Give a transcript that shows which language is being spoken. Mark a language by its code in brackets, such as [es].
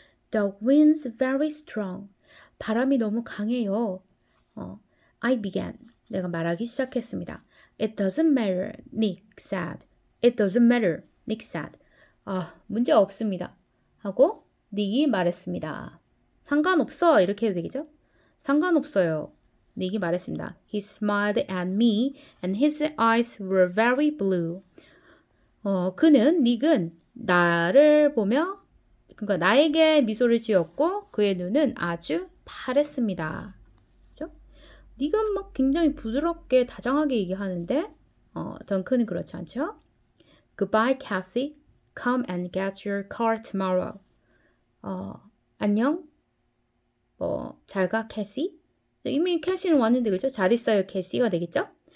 [en] The wind's very strong. [ko] 바람이 너무 강해요. [en] I began. [ko] 내가 말하기 시작했습니다. [en] It doesn't matter, Nick said. It doesn't matter, Nick said. [ko] 문제 없습니다. 하고 닉이 말했습니다. 상관없어. 이렇게 해도 되겠죠? 상관없어요. 닉이 말했습니다. [en] He smiled at me and his eyes were very blue. [ko] 닉은 나를 보며 그러니까 나에게 미소를 지었고 그의 눈은 아주 파랬습니다. 그렇죠? 닉은 막 굉장히 부드럽게 다정하게 얘기하는데 덩컨은 그렇지 않죠? [en] Goodbye, Kathy. Come and get your car tomorrow. [ko] 안녕. 잘 가, 캐시. 이미 캐시는 왔는데 그죠? 잘 있어요, 캐시가 되겠죠?